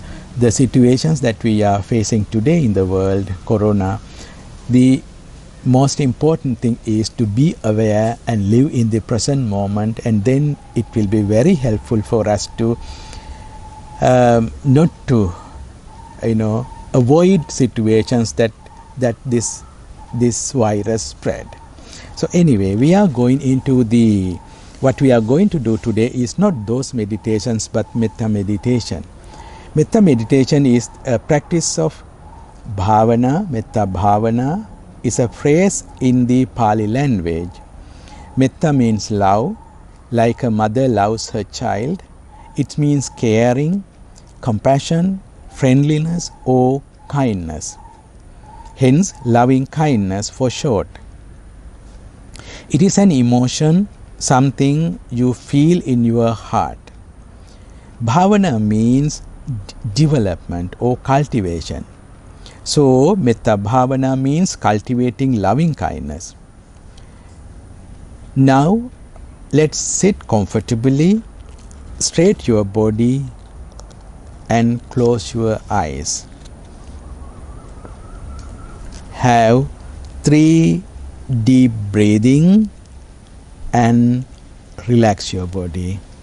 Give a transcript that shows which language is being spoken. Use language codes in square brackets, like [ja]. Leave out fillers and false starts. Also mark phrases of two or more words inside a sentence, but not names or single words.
[en] The situations that we are facing today in the world, corona, the most important thing is to be aware and live in the present moment, and then it will be very helpful for us to not to avoid situations that this virus spread. So anyway, we are going into what we are going to do today is not those meditations but metta meditation. Metta meditation is a practice of bhavana. [pi] Metta bhavana [en] is a phrase in the Pali language. Metta means love, like a mother loves her child. It means caring, compassion, friendliness or kindness. Hence, loving kindness for short. It is an emotion, something you feel in your heart. Bhavana means development or cultivation. So, [pi] metta bhavana [en] means cultivating loving kindness. Now, let's sit comfortably, straighten your body and close your eyes. Have 3 deep breathing and relax your body.